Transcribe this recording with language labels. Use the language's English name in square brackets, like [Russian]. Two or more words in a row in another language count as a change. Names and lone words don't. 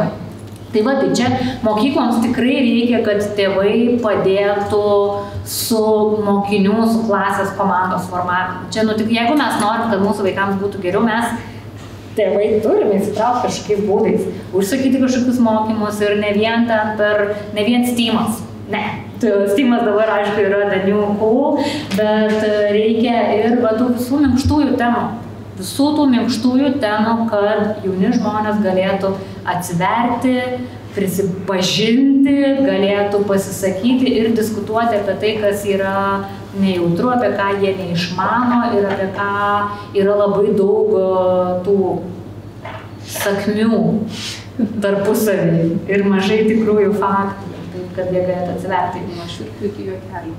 [Lithuanian] Tai tai čia mokykloms tikrai reikia, kad tėvai padėtų su mokinių, su klasės komandos formavimu. Čia, jeigu mes norim, kad mūsų vaikams būtų geriau, mes tėvai turime įsitraukti kažkokiais būdais, užsakyti kažkokius mokymus ir ne vien Steamas. Ne, Steamas dabar, aišku, yra [English] the new cool, [Lithuanian] bet reikia ir tų visų minkštųjų temų. Visų tų minkštųjų temų, kad jauni žmonės galėtų atsiverti, prisipažinti, galėtų pasisakyti ir diskutuoti apie tai, kas yra nejautru, apie ką jie neišmano ir apie ką yra labai daug tų sakmių tarpusavy ir mažai tikrųjų faktų, kad jie galėtų atsiverti nuo šiurpių iki juokelių.